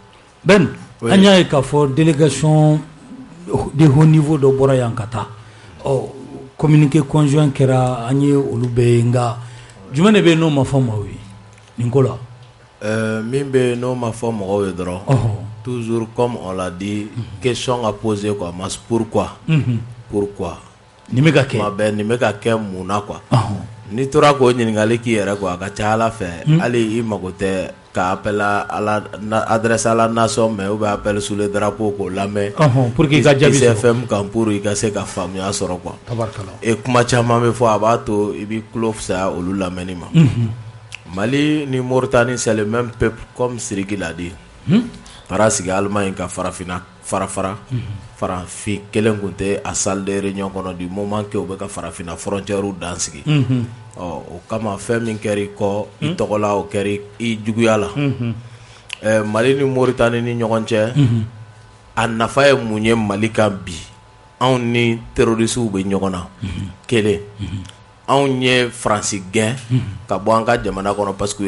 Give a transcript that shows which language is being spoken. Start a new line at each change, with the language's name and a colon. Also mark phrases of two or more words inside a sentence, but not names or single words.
Bambara: Ben an y'a ye k'a fɔ
French: délégation de haut niveau
Bambara: dɔ bɔra yan ka taa
French: communiqué conjoint
Bambara: kɛra an ye olu bɛɛ ye nka jumɛn de bɛ yen n'o ma fɔ maaw ye nin ko la min bɛ yen n'o ma fɔ mɔgɔw ye dɔrɔn
French: toujours comme on l'a dit question à poser quoi mas pourquoi
Bambara: nin bɛ ka kɛ tuma bɛɛ nin bɛ ka kɛ mun na quoi n'i tora k'o ɲininkali k'i yɛrɛ quoi a ka ca Ala fɛ hali i mago tɛ ka
French: appel adresse à la nation mais ou bien appel sous le drapeau
Bambara: k'o lamɛn
French: pour que
Bambara: i ka jaabi sɔrɔ ICFM kan pour i ka se ka faamuya sɔrɔ quoi tabarikala et kuma caman bɛ fɔ a b'a to i b'i tulo fisaya olu lamɛnni ma Mali ni Mauritanie
French: c'est le même peuple comme Sidiki l'a dit
Bambara: taara sigi Allemagne ka farafin kelen kun tɛ a
French: salle de réunion
Bambara: kɔnɔ
French: du moment que
Bambara: u bɛ ka farafinna frontière dan sigi o kama fɛn min kɛra i kɔ i tɔgɔla o kɛra i juguya la Mali ni Mauritanie ni ɲɔgɔn cɛ a nafa ye mun ye Mali kan bi anw ni terroristes bɛ ɲɔgɔn na kelen anw ye Faransi gɛn ka bɔ an ka jamana kɔnɔ
French: parce que
Bambara: u ye